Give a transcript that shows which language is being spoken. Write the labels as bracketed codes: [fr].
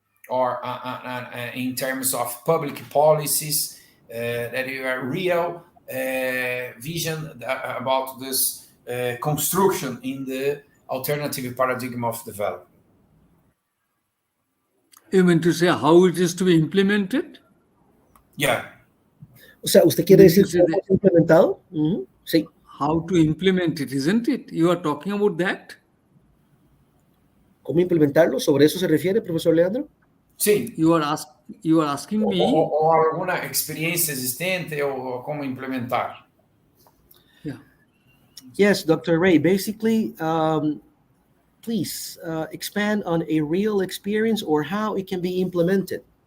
[en] Or in terms of public policies, that you have real vision about this construction in the alternative paradigm of development. You mean to say how it is to be implemented? Yeah. [es] O sea, ¿usted quiere decir cómo es implementado? Sí. [en] How to implement it, isn't it? You are talking about that? [es] ¿Cómo implementarlo? ¿Sobre eso se refiere, profesor Leandro? Sí. [en] You are asking me. [es] O alguna experiencia existente o cómo implementar. [en] Yeah. Yes, Dr. Ray. Basically, please expand on a real experience or how it can be implemented.